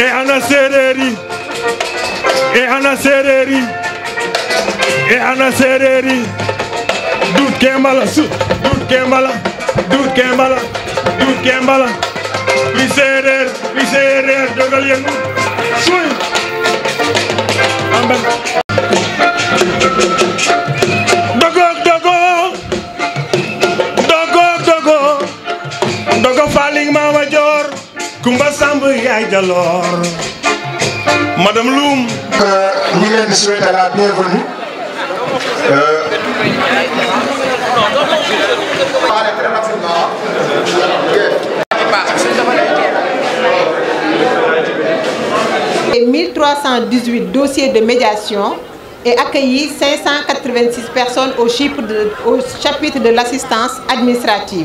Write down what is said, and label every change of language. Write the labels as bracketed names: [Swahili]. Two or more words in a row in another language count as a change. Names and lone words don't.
[Wolof] ana séeréer yi e ana séeréer yi e ana séeréer yi duut ke mbala su duut ke mbala duut ke mbala duut ke mbala wi séeréer dogal yëngu suy ambal dogo faling mama jor kumba samb yaay jaloor madame Loum ñi leen di [French] souhaiter la bienvenue et 1318 dossiers de médiation et accueilli 586 personnes au chapitre de l'assistance administrative.